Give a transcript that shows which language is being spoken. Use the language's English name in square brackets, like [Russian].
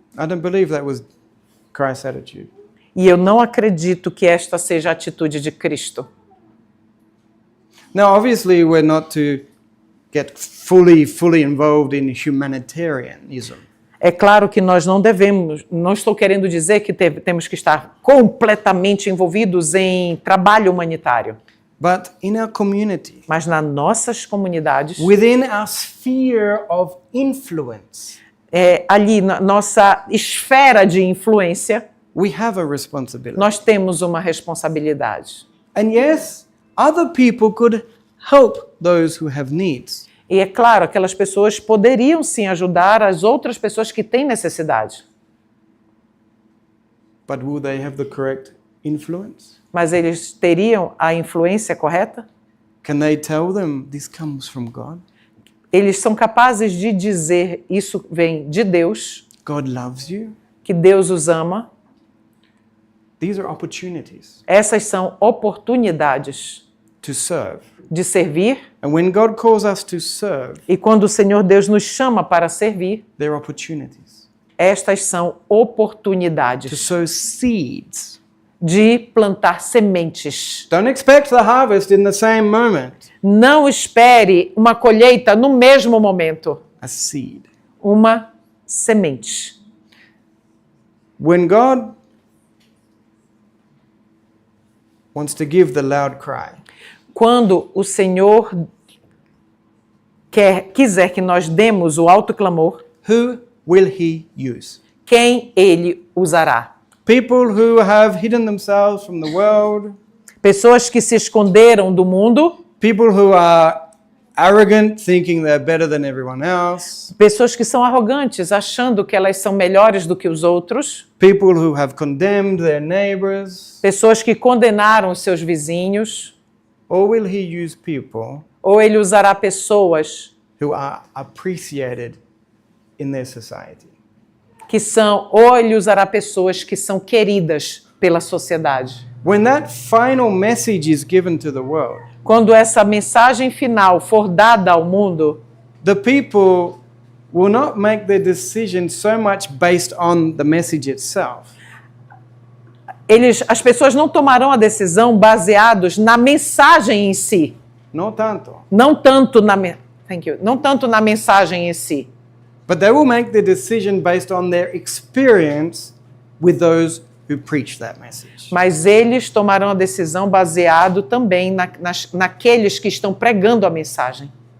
[English] I don't believe that was Christ's attitude. [Portuguese] E eu não acredito que esta seja a atitude de Cristo. [English] Now, obviously, we're not to get fully involved in humanitarianism. [Portuguese] É claro que nós não devemos, não estou querendo dizer que temos que estar completamente envolvidos em trabalho humanitário. [English] But in our community, [Portuguese] Mas nas nossas comunidades, [English] within our sphere of influence, [Portuguese] ali na nossa esfera de influência, [English] we have a responsibility. [Portuguese] nós temos uma responsabilidade. [English] And yes, other people could help those who have needs. [Portuguese] E é claro, aquelas pessoas poderiam sim ajudar as outras pessoas que têm necessidade. [English] But will they have the correct influence? [Portuguese] Mas eles teriam a influência correta? [English] Can they tell them this comes from God? [Portuguese] Eles são capazes de dizer isso vem de Deus, [English] God loves you? [Portuguese] que Deus os ama. [English] These are opportunities [Portuguese] Essas são oportunidades [English] to serve. [Portuguese] de servir. [English] And when God calls us to serve, [Portuguese] E quando o Senhor Deus nos chama para servir, [English] they're opportunities [Portuguese] estas são [English] to [Portuguese] oportunidades [English] sow seeds. [Portuguese] de plantar sementes. [English] Don't expect the harvest in the same moment. [Portuguese] Não espere uma colheita no mesmo momento. [English] A seed. [Portuguese] Uma semente. [English] When God wants to give the loud cry, [Portuguese] Quando o Senhor quiser que nós demos o alto clamor, [English] who will He use? [Portuguese] quem Ele usará? [English] People who have hidden themselves from the world, [Portuguese] Pessoas que se esconderam do mundo, [English] people who are arrogant, thinking they're better than everyone else, [Portuguese] pessoas que são arrogantes, achando que elas são melhores do que os outros, [English] people who have condemned their neighbors, [Portuguese] pessoas que condenaram os seus vizinhos, [English] or will He use people [Portuguese] ou Ele usará pessoas [English] who are appreciated in their society? [Portuguese] ou Ele usará pessoas que são queridas pela sociedade. [English] When that final message is given to the world, [Portuguese] Quando essa mensagem final for dada ao mundo, [English] the people will not make their decision so much based on the message itself, [Portuguese] as pessoas não tomarão a decisão baseados na mensagem em si, no tanto, não tanto na mensagem em si, [English] but they will make the decision based on their experience with those who preach that message. [Portuguese] mas eles tomarão a decisão baseado também naqueles que estão pregando a mensagem.